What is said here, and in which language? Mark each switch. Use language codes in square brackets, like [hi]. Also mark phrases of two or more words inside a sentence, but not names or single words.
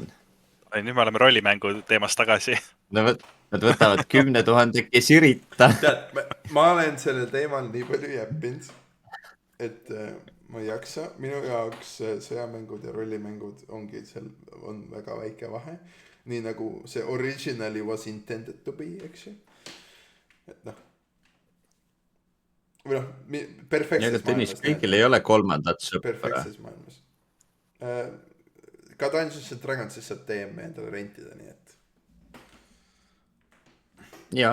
[et] Nüüd me oleme rollimängu teemast tagasi. Nad võtavad 10 000 kesirita. Ma olen sellel teemal nii palju jäppinud, et ma ei jaksa, minu jaoks sõjamängud ja rollimängud ongi seal, on väga väike vahe. Nii nagu see [en] originally was intended to be, [et] eks ju. Et noh. Või noh, perfektses maailmas. Kõigil ei ole kolmandat sõpra. Perfektses maailmas. Ka Dungeons & Dragons'is saab DM endale rentida, nii et. Jaa.